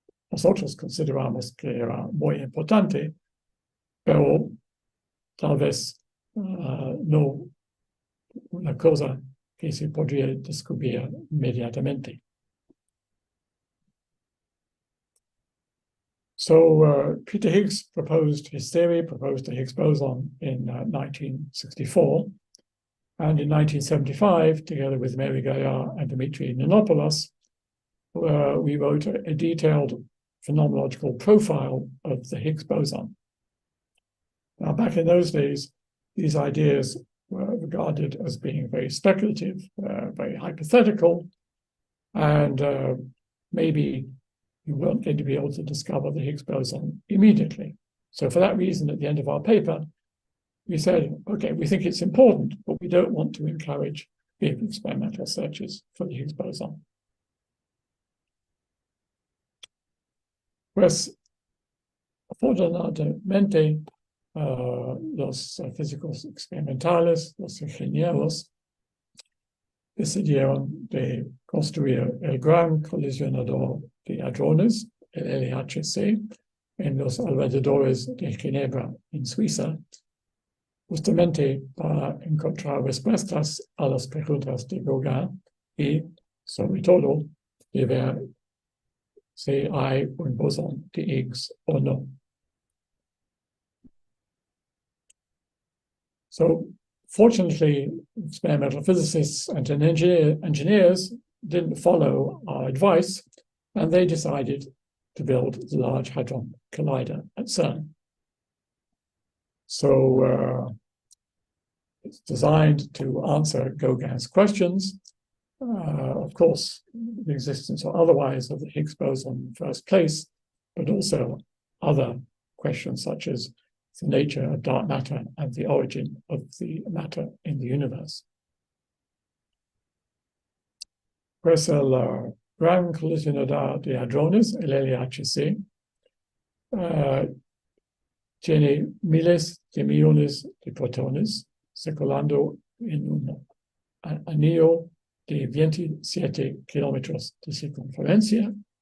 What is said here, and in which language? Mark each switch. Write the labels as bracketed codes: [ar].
[es] Nosotros consideramos que era muy importante, pero tal vez no una cosa que se podría descubrir inmediatamente. [en] So Peter Higgs proposed his theory, proposed the Higgs boson in 1964. And in 1975, together with Mary Gaillard and Dimitri Nolopoulos, we wrote a detailed phenomenological profile of the Higgs boson. Now, back in those days, these ideas were regarded as being very speculative, very hypothetical, and maybe you weren't going to be able to discover the Higgs boson immediately. So for that reason, at the end of our paper, we said, okay, we think it's important, but we don't want to encourage big experimental searches for the Higgs boson. [es] Pues, afortunadamente, los físicos experimentales, los ingenieros, decidieron de construir el gran colisionador de hadrones, el LHC, en los alrededores de Ginebra, en Suiza, justamente para encontrar respuestas a las preguntas de Gauguin y, sobre todo, de ver si hay un bosón de Higgs o no. [en] So, fortunately, experimental physicists and engineers didn't follow our advice, and they decided to build the Large Hadron Collider at CERN. So it's designed to answer Gauguin's questions, of course, the existence or otherwise of the Higgs boson in the first place, but also other questions such as the nature of dark matter and the origin of the matter in the universe. [es] Pues el gran colisionador de hadrones, el LHC, tiene miles de millones de protones circulando en un anillo de 27 kilómetros de circunferencia,